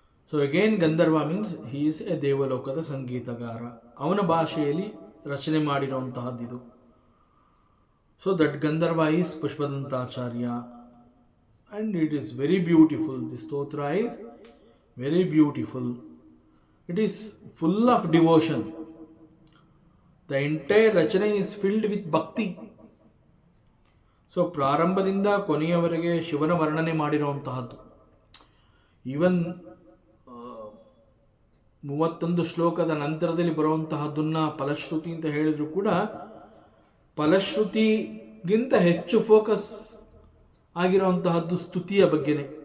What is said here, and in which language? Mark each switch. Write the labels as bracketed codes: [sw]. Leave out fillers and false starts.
[en] so again ಗಂಧರ್ವ means he is a [kn] ದೇವಲೋಕದ ಸಂಗೀತಗಾರ, ಅವನ ಭಾಷೆಯಲ್ಲಿ ರಚನೆ ಮಾಡಿರುವಂತಹದ್ದಿದು. [en] So that ಗಂಧರ್ವ is Pushpadantacharya and it is very beautiful. This stotra is very beautiful. It is full of devotion. The entire rachana is filled with bhakti. [kn] So ಪ್ರಾರಂಭದಿಂದ ಕೊನೆಯವರೆಗೆ ಶಿವನ ವರ್ಣನೆ ಮಾಡಿರುವಂತಹದ್ದು. Even 31 ಶ್ಲೋಕದ ನಂತರದಲ್ಲಿ ಬರುವಂತಹದ್ದನ್ನ ಫಲಶ್ರುತಿ ಅಂತ ಹೇಳಿದ್ರು ಕೂಡ ಫಲಶ್ರುತಿಗಿಂತ ಹೆಚ್ಚು ಫೋಕಸ್ ಆಗಿರುವಂತಹದ್ದು ಸ್ತುತಿಯ ಬಗ್ಗೆನೆ.